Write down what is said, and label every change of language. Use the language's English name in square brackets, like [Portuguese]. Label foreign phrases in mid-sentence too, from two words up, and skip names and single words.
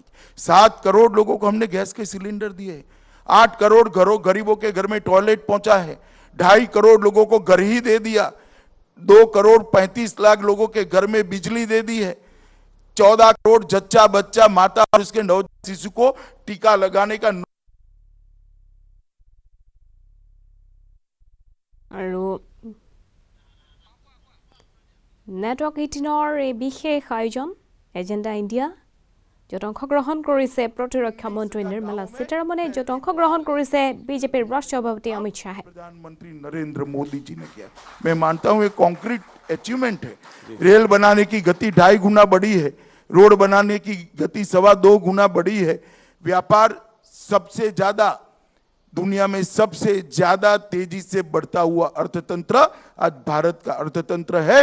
[Hindi] 7 करोड़ लोगों को हमने गैस के सिलेंडर दिए, 8 करोड़ घरों गरीबों के घर में टॉयलेट पहुंचा है, 2.5 करोड़ लोगों को घर ही दे दिया, 2 करोड़ 35 लाख लोगों के घर में बिजली दे दी है, 14 करोड़ जच्चा बच्चा माता और उसके नवजात शिशु को टीका लगाने का। [Assamese] नेटवर्क 18 এই বিশেষ আয়োজন এজেন্ডা ইণ্ডিয়া, য'ত অংশগ্ৰহণ কৰিছে প্ৰতিৰক্ষা মন্ত্ৰী নিৰ্মলা সীতাৰমণে, য'ত অংশগ্ৰহণ কৰিছে বিজেপিৰ ৰাষ্ট্ৰীয় সভাপতি অমিত শাহে। [Hindi] प्रधानमंत्री नरेंद्र मोदी जी ने किया, मैं मानता हूं ये [English] concrete achievement [Hindi] है। रेल बनाने की गति 2.5 गुना बढ़ी है, रोड बनाने की गति 2.25 गुना बढ़ी है, व्यापार सबसे ज्यादा दुनिया में सबसे ज्यादा तेजी से बढ़ता हुआ अर्थतंत्र आज भारत का अर्थतंत्र है।